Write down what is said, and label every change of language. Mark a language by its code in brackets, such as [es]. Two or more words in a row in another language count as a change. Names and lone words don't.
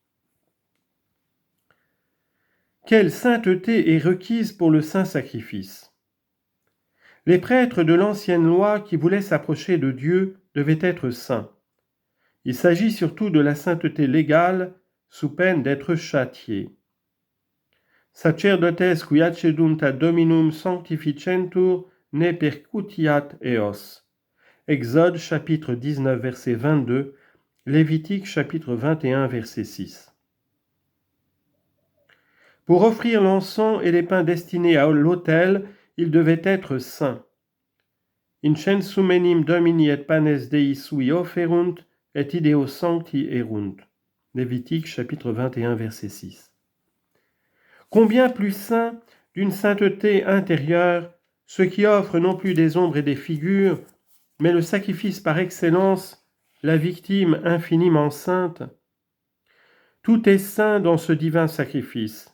[fr] Quelle sainteté est requise pour le saint sacrifice? Les prêtres de l'ancienne loi qui voulaient s'approcher de Dieu devaient être saints. Il s'agit surtout de la sainteté légale, sous peine d'être châtiés. [la] Sacerdotes qui accedunt ad Dominum sanctificentur ne percutiat eos. [fr] Exode chapitre 19 verset 22, Lévitique chapitre 21 verset 6. Pour offrir l'encens et les pains destinés à l'autel, ils devaient être saints. [la] Incensum enim domini et panes Dei sui offerunt et ideo sancti erunt. [fr] Lévitique chapitre 21 verset 6. Combien plus saint d'une sainteté intérieure, ceux qui offrent non plus des ombres et des figures, mais le sacrifice par excellence, la victime infiniment sainte. Tout est saint dans ce divin sacrifice.